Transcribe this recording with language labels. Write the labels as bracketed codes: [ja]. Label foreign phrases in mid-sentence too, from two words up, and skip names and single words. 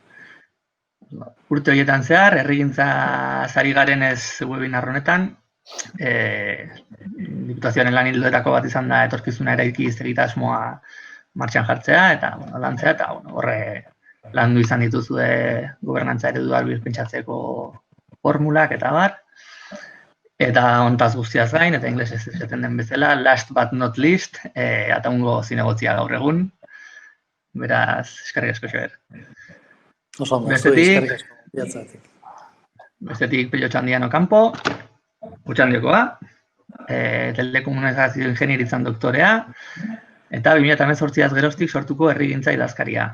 [eu] Urte horietan zehar, herrigintza ari garenez webinar honetan, Diputazioaren lan ildoetako bat izan da etorkizuna eraiki egitasmoa martxan jartzea, eta lantzea, eta horre landu izan dituzue gobernantza eredua birpentsatzeko formulak eta bar. Eta hontaz guztiaz gain, eta inglesez esaten den bezala, [en] last but not least, [eu] Ataungo zinegotzia gaur egun. Beraz, eskerrik asko Xabier. Bestetik Pello Txandiano Campo, Utxandiokoa, telekomunikazio ingenieritzan doktorea, eta 2018az geroztik sortuko herrigintza idazkaria.